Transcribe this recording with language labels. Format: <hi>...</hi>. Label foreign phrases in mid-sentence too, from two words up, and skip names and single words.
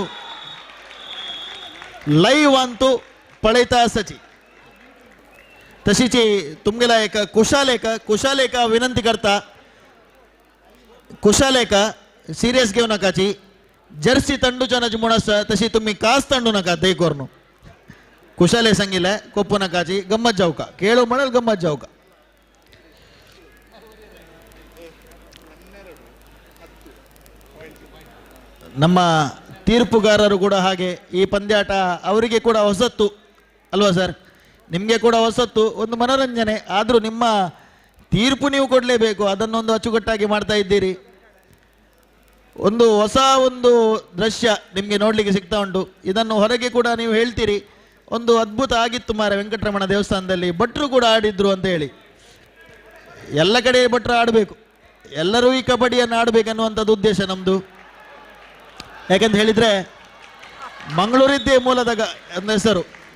<kok>लाईव्ह अंतू पळयता आसाची तशीची तुमगेला एक कुशालेका विनंती करता कुशालेका सिरियस घेऊ नकाची जर्सी तंडूचनाची म्हण आसा तशी तुम्ही कास तंडू नका दय करून कुशाले सांगितलं कोपू नकाची गंमत जाऊ का खेळू म्हणाल गंमत जाऊ का</kok> <kn>ನಮ್ಮ ತೀರ್ಪುಗಾರರು ಕೂಡ ಹಾಗೆ ಈ ಪಂದ್ಯಾಟ ಅವರಿಗೆ ಕೂಡ ಹೊಸತ್ತು ಅಲ್ವಾ ಸರ್ ನಿಮಗೆ ಕೂಡ ಹೊಸತ್ತು ಒಂದು ಮನೋರಂಜನೆ ಆದರೂ ನಿಮ್ಮ ತೀರ್ಪು ನೀವು ಕೊಡಲೇಬೇಕು ಅದನ್ನೊಂದು ಅಚ್ಚುಕಟ್ಟಾಗಿ ಮಾಡ್ತಾ ಇದ್ದೀರಿ ಒಂದು ಹೊಸ ಒಂದು ದೃಶ್ಯ ನಿಮಗೆ ನೋಡಲಿಕ್ಕೆ ಸಿಗ್ತಾ ಉಂಟು ಇದನ್ನು ಹೊರಗೆ ಕೂಡ ನೀವು ಹೇಳ್ತೀರಿ ಒಂದು ಅದ್ಭುತ ಆಗಿತ್ತು ಮಾರ ವೆಂಕಟರಮಣ ದೇವಸ್ಥಾನದಲ್ಲಿ ಭಟ್ರು ಕೂಡ ಆಡಿದ್ರು ಅಂತ ಹೇಳಿ ಎಲ್ಲ ಕಡೆ ಭಟ್ರು ಆಡಬೇಕು ಎಲ್ಲರೂ ಈ ಕಬಡ್ಡಿಯನ್ನು ಆಡಬೇಕನ್ನುವಂಥದ್ದು ಉದ್ದೇಶ ನಮ್ಮದು ಯಾಕಂತ ಹೇಳಿದ್ರೆ ಮಂಗಳೂರಿದ್ದೇ ಮೂಲದ ಹೆಸರು</kn>